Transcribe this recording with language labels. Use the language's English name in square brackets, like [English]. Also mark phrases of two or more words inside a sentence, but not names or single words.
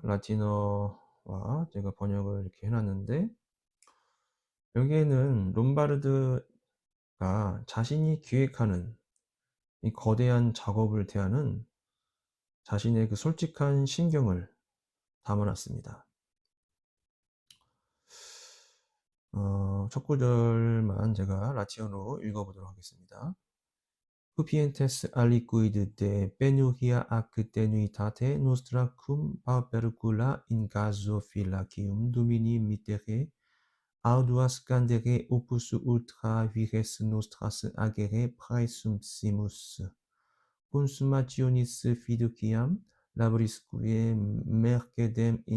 [Korean] 라틴어와 제가 번역을 이렇게 해놨는데 여기에는 롬바르드가 자신이 기획하는 이 거대한 작업을 대하는 자신의 그 솔직한 심경을 담아놨습니다. 첫 구절만 제가 라틴어로 읽어보도록 하겠습니다. [Latin] Cupientes aliquid de penuria ac tenuitate nostra cum paupercula in caso phylacium domini mittere arduas scandere opus ultra vires nostras agere praesumsimus consumationis fiduciam labrisque mercedem in